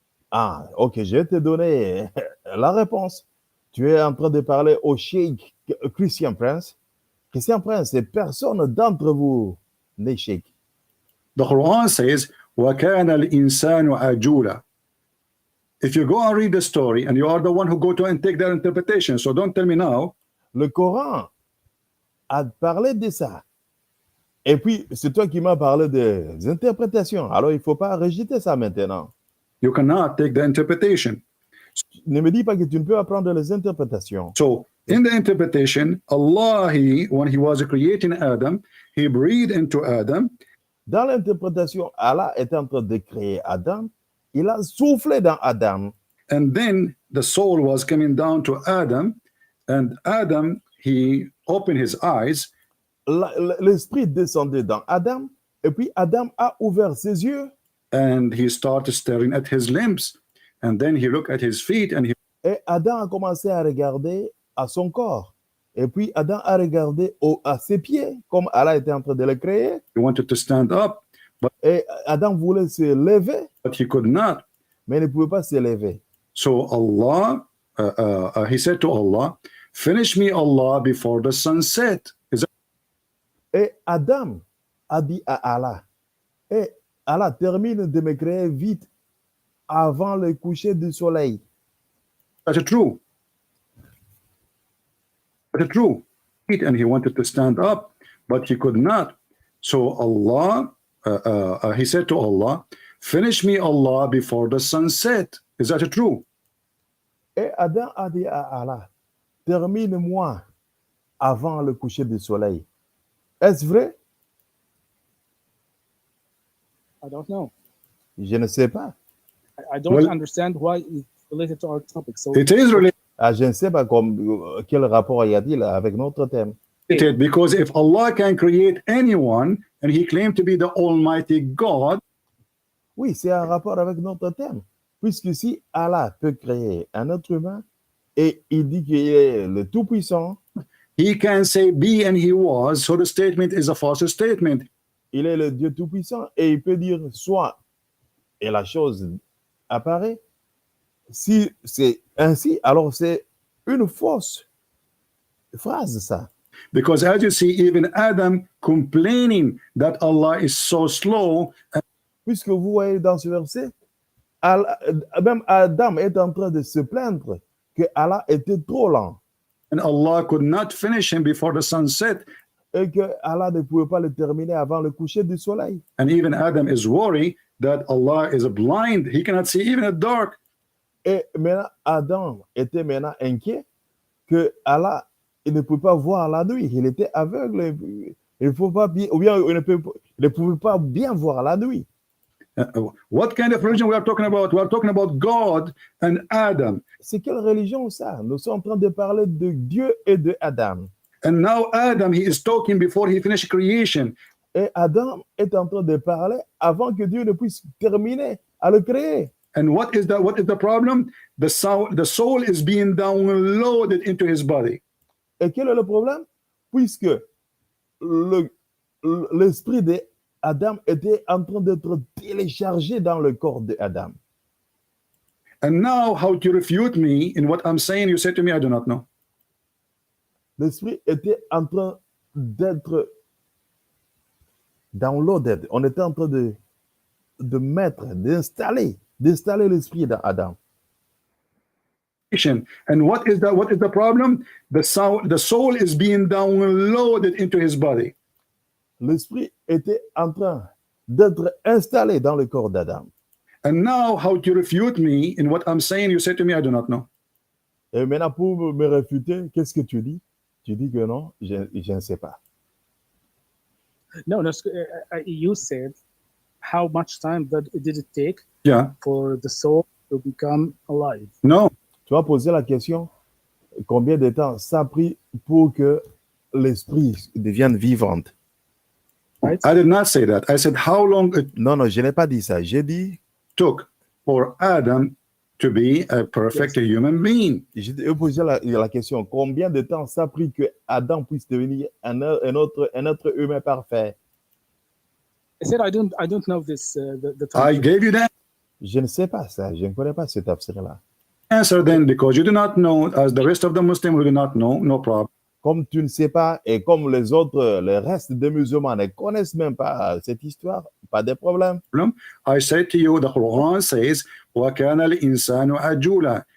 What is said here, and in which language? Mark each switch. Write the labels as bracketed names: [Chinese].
[French] Ah, ok, je vais te donner la réponse. Tu es en train de parler au cheikh Christian Prince. Christian Prince, c'est personne d'entre vous n'est cheikh. [English] The Quran says, [Arabic] وَكَانَ الْإِنسَانُ عَجُولًا. [English] If you go and read the story, and you are the one who go to and take their interpretation, so don't tell me now. [French] Le Coran a parlé de ça. Et puis, c'est toi qui m'as parlé des interprétations. Alors, il ne faut pas rejeter ça maintenant. [English] You cannot take the interpretation. [French] Ne me dis pas que tu ne peux apprendre les interprétations. [English] So, in the interpretation, Allah, when he was creating Adam, he breathed into Adam, [French] Dans l'interprétation, Allah est en train de créer Adam. Il a soufflé dans Adam. [English] and then the soul was coming down to Adam, and Adam, he opened his eyes, [French] L'esprit descendait dans Adam. Et puis, Adam a ouvert ses yeux. [English] and he started staring at his limbs, and then he looked at his feet, and he [French] Et Adam a commencé à regarder à son corps. Et puis, Adam a regardé à ses pieds, comme Allah était en train de le créer. [English] wanted to stand up, [French] Et Adam voulait se lever, [English] but he could not. [French] mais il ne pouvait pas se lever. [English] So Allah, he said to Allah, finish me, Allah, before the sun set. Is that [French] Et Adam a dit à Allah, et Allah termine de me créer vite avant le coucher du soleil. [English] true? That's true. And he wanted to stand up, but he could not. So Allah, he said to Allah, finish me, Allah, before the sun set. Is that true? [French] Et Adam a dit à Allah, termine-moi avant le coucher du soleil. Est-ce vrai? [English] I don't know. [French] Je ne sais pas. [English] I don't Well- understand why it's related to our topic. So It is related [French] Ah, je ne sais pas quel rapport y a-t-il avec notre thème. [English] because if Allah can create anyone and he claimed to be the Almighty God, [French] Oui, c'est un rapport avec notre thème. Puisque si Allah peut créer un être humain et il dit qu'il est le Tout-Puissant, [English] he can say be and he was, so the statement is a false statement. [French] il est le Dieu Tout-Puissant et il peut dire soit et la chose apparaît. Si c'est ainsi, alors c'est une fausse phrase, ça. [English] Because as you see, even Adam complaining that Allah is so slow, [French] Puisque vous voyez dans ce verset, même Adam est en train de se plaindre que Allah était trop lent. [English] and Allah could not finish him before the sun set. [French] et que Allah ne pouvait pas le terminer avant le coucher du soleil. [English] And even Adam is worried that Allah is blind. He cannot see even at dark. [French] Et maintenant, Adam était maintenant inquiet que Allah, il ne pouvait pas voir la nuit. Il était aveugle. Il ne faut pas bien, ou bien il ne pouvait pas bien voir la nuit. [English] What kind of religion we are talking about? We are talking about God and Adam. [French] C'est quelle religion ça? Nous sommes en train de parler de Dieu et de Adam. [English] And now Adam, he is talking before he finished creation. [French] Et Adam est en train de parler avant que Dieu ne puisse terminer à le créer. [English] And what is the problem? The soul is being downloaded into his body. [French] Et quel est le problème? Puisque l'esprit d'Adam était en train d'être téléchargé dans le corps d'Adam. [English] And now, how to refute me in what I'm saying? You say to me, I do not know. [French] L'esprit était en train d'être downloaded. On était en train de mettre, d'installer l'esprit d'Adam. [English] And what is the problem? The soul is being downloaded into his body. [French] L'esprit était en train d'être installé dans le corps d'Adam. [English] And now, how to refute me in what I'm saying? You say to me, I do not know. [French] Et maintenant, pour me réfuter, qu'est-ce que tu dis? Tu dis que non, je ne sais pas. [English] No, you said how much time did it take for the soul to become alive? No. [French] Tu as posé la question, combien de temps ça a pris pour que l'esprit devienne vivante? [English] Right? I did not say that. I said how long it [French] Non, je n'ai pas dit ça. J'ai dit [English] took for Adam to be a perfect human being. [French] J'ai posé la question, combien de temps ça a pris que Adam puisse devenir un être humain parfait? [English] I said I don't know this. The I gave you that [French] Je ne sais pas ça. Je ne connais pas cet tafsir-là. [English] answer then because you do not know, as the rest of the Muslims who do not know, no problem. [French] Comme tu ne sais pas et comme les autres, le reste des musulmans ne connaissent même pas cette histoire, pas de problème. [English] I said to you, the Quran says, [Arabic] وَكَانَ الْإِنسَانُ عَجُولًا.